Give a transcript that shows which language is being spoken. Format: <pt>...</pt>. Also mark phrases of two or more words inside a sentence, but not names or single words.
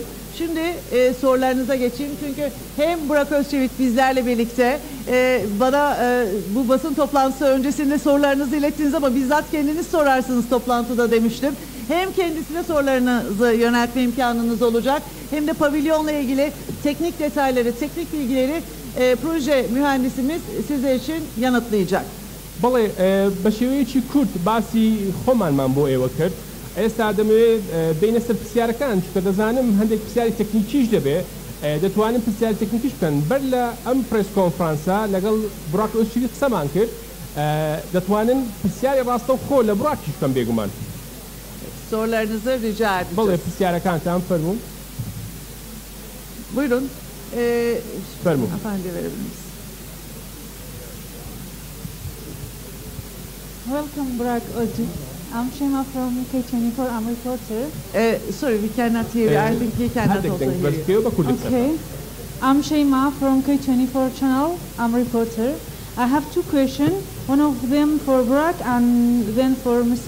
<tr>Şimdi sorularınıza geçeyim. Çünkü hem Burak Özçivit bizlerle birlikte bana bu basın toplantısı öncesinde sorularınızı ilettiniz ama bizzat kendiniz sorarsınız toplantıda demiştim. Hem kendisine sorularınızı yöneltme imkanınız olacak hem de pavilyonla ilgili teknik detayları, teknik bilgileri proje mühendisimiz sizler için yanıtlayacak.</tr> <ckb>بەڵێ بە شێوەیەکی کورت باسی خۆمانمان بۆ ئێوە کرد ئێستا دەمەوێت بینە سەر پرسیارەکان چکە دەزانم هەندێک پرسیاری تەکنیکیش دەبێت دەتوانم پرسیاری تەکنیکیش بکەن بەر لە ئەم پرس کۆنفرانسە لەگەڵ بڕاک ئۆسچیویت قسەمان کرد دەتوانن پرسیاری ڕاستە و خۆ لە بڕاکیش بکەن بێگومان.</ckb> <tr>Sorularınızı rica edeceğiz.</tr> <ckb>بەڵێ پرسیارەکانتان فەرموون.</ckb> <tr>Buyurun.</tr> <ckb>فەرموون.</ckb> <tr>Efendi verebilir misiniz?</tr> <en>Welcome, Burak Özçivit. I'm Shema from K24. I'm a reporter. Sorry, we cannot hear you. I think we cannot also hear you. Okay. I'm Shema from K24 channel. I'm a reporter. I have two questions. One of them for Burak and then for Mr.</en>